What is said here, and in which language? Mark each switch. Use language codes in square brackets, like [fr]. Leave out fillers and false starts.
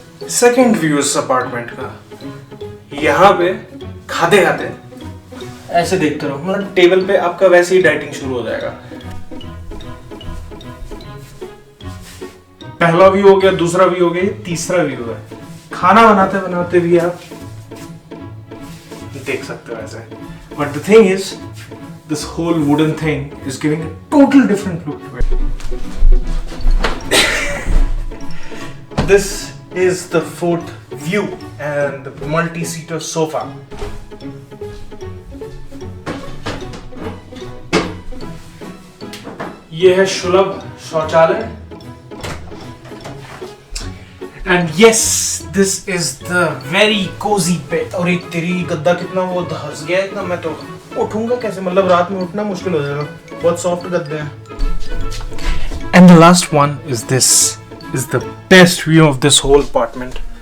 [hi] Second view इस apartment का. यहाँ पे खाते खाते ऐसे देखते रहो, मतलब टेबल पे आपका वैसे ही डाइटिंग शुरू हो जाएगा. पहला व्यू हो गया, दूसरा व्यू हो गया, तीसरा व्यू है. खाना बनाते बनाते भी आप देख सकते हो ऐसे. [en] But the thing is this whole wooden thing is giving a total different look to it. This is the fourth view and the multi-seater sofa. [hi] ये है सुलभ शौचालय. [en] And yes, this is the very cozy bed. [hi] और एक तेरी गद्दा कितना वो धंस गया इतना, मैं तो उठूंगा कैसे, मतलब रात में उठना मुश्किल हो जाएगा. बहुत सॉफ्ट गद्दे हैं. [en] And the last one is this. Is the best view of this whole apartment.